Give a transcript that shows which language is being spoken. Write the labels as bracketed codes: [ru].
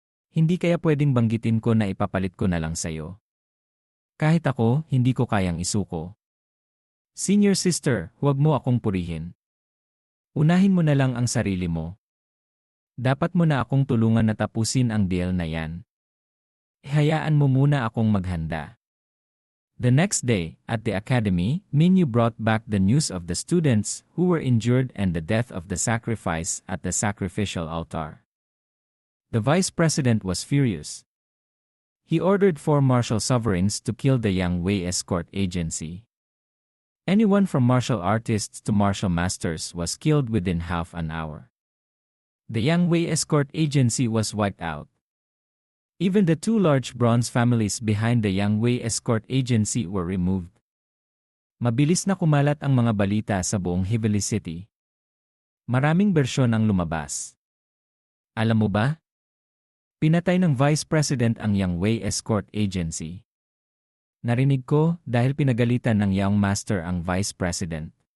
[tl] Hindi kaya pwedeng banggitin ko na ipapalit ko na lang sa'yo. Kahit ako, hindi ko kayang isuko. Senior sister, huwag mo akong purihin. Unahin mo na lang ang sarili mo. Dapat mo na akong tulungan na tapusin ang deal na yan. Hayaan mo muna akong maghanda. [en] The next day, at the academy, Minyu brought back the news of the students who were injured and the death of the sacrifice at the sacrificial altar. The vice president was furious. He ordered 4 martial sovereigns to kill the Yang Wei escort agency. Anyone from martial artists to martial masters was killed within half an hour. The Yang Wei escort agency was wiped out. Even the 2 large bronze families behind the Yang Wei escort agency were removed. [tl] Mabilis na kumalat ang mga balita sa buong Heavenly City. Maraming bersyon ang lumabas. Alam mo ba? Pinatay ng Vice President ang Yang Wei escort agency. Narinig ko dahil pinagalitan ng Young Master ang Vice President.